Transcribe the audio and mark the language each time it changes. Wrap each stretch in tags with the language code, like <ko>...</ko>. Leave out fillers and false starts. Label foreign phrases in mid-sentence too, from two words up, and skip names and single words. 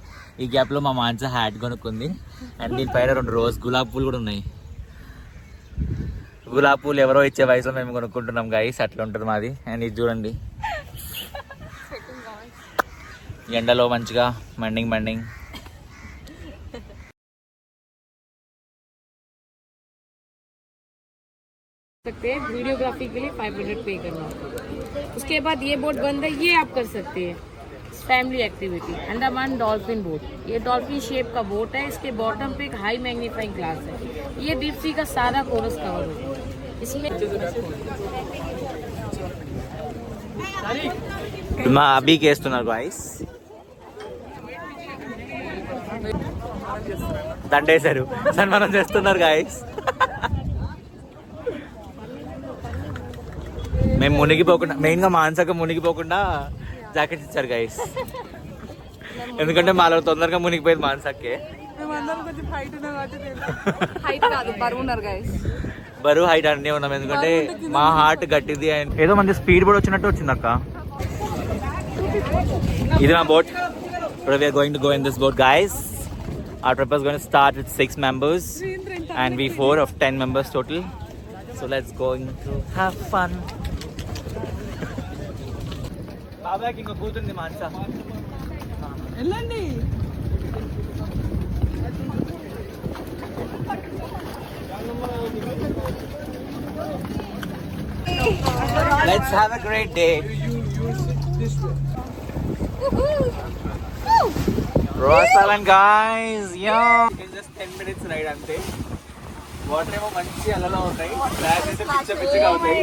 <te>ఈ గ్యాప్లో మా మాన్స హ్యాట్ కొనుక్కుంది. అండ్ దీనిపైన 2 రోజ్</te> <hi>గులాబ్</hi> <te>పూలు కూడా ఉన్నాయి. గులాబ్ పూలు ఎవరో ఇచ్చే వయసులో మేము కొనుక్కుంటున్నాం గైస్. అట్లా ఉంటుంది మాది. అండ్ ఇది చూడండి, ఎండలో మంచిగా మండింగ్.</te> <hi>सकते हैं। वीडियोग्राफी के लिए 500 पे करना होगा। उसके बाद ये बोट बंद है, ये आप कर सकते हैं।</hi> <en>Family activity Andaman dolphin boat.</en> <hi>ये</hi> <en>dolphin shape</en> <hi>का बोट है। इसके बॉटम पे एक</hi> <en>high magnifying glass</en> <hi>है। ये</hi> <en>deep sea</en> <hi>का सारा कोरस कवर होगा इसमें।</hi> <te>మా అభికి వేస్తున్నారు గాయస్, దండేశారు, సన్మానం చేస్తున్నారు గాయస్. మేము మునిగిపోకుండా, మెయిన్గా మాన్సక మునిగిపోకుండా జాకెట్స్ ఇచ్చారు గైస్. ఎందుకంటే మాలో తొందరగా మునిగిపోయేది మాన్సక్కే. బరువు హైట్ అన్నీ ఉన్నాం, ఎందుకంటే మా హార్ట్ గట్టిది. అండ్ ఏదో మంది</te> <en>speed boat</en> <te>వచ్చినట్టు వచ్చింది అక్క. ఇది మా బోట్.</te> <en>We are going to go in this boat guys. Our trip is going to start with 6 members and we 4 of 10 members total. So let's going to have fun.</en> <te>బాబాకి ఇంకో కూతుంది మాన్స. వెళ్ళండి.</te> <en>Let's have a great day. Ross Island guys. Yeah. It's just 10 minutes ride ante.</en> <te>వాటర్ ఏమో మంచి అలలో ఉంటాయి, బ్లాక్ అయితే పిచ్చగా ఉంటాయి.</te>